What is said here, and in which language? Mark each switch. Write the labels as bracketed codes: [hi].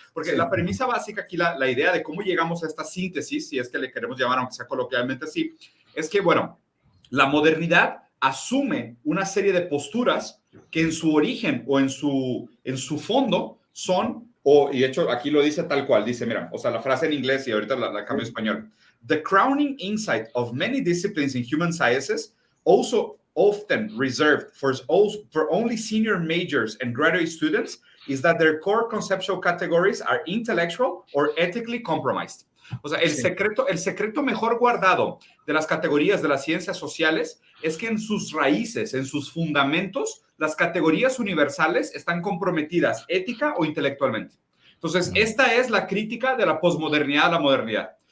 [es] Porque la premisa básica aquí, la idea de cómo llegamos a esta síntesis, si es que le queremos llamar, aunque sea coloquialmente así, es que, bueno, la modernidad asume una serie de posturas que en su origen o en su fondo son... y de hecho, aquí lo dice tal cual. Dice, mira, o sea, la frase en inglés y ahorita la cambio en español. [en] The crowning insight of many disciplines in human sciences, also often reserved for only senior majors and graduate students, is that their core conceptual categories are intellectual or ethically compromised. [es] O sea, el secreto mejor guardado de las categorías de las ciencias sociales es que en sus raíces, en sus fundamentos, las categorías universales están comprometidas ética o intelectualmente. Entonces, esta es la crítica de la posmodernidad a la modernidad.